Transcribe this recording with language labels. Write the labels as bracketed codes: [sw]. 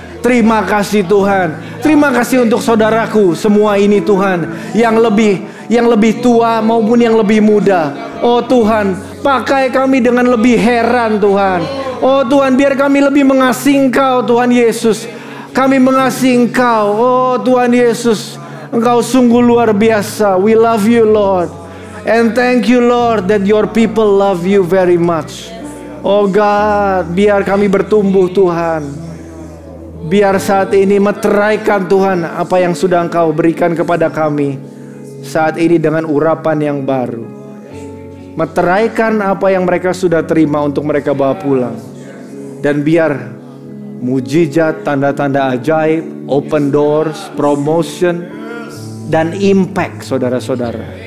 [id] Terima kasih Tuhan. Terima kasih untuk saudaraku semua ini Tuhan, yang lebih tua maupun yang lebih muda. Oh Tuhan, pakai kami dengan lebih heran Tuhan. Oh Tuhan, biar kami lebih mengasihi Engkau Tuhan Yesus. Kami mengasihi Engkau. Oh Tuhan Yesus, Engkau sungguh luar biasa. [en] We love you Lord. And thank you Lord that your people love you very much. Oh God, [id] biar kami bertumbuh Tuhan. Biar saat ini meteraikan Tuhan apa yang sudah Engkau berikan kepada kami saat ini dengan urapan yang baru. Meteraikan apa yang mereka sudah terima untuk mereka bawa pulang. Dan biar mujizat, tanda-tanda ajaib, [en] open doors, promotion, [id] dan impact saudara-saudara.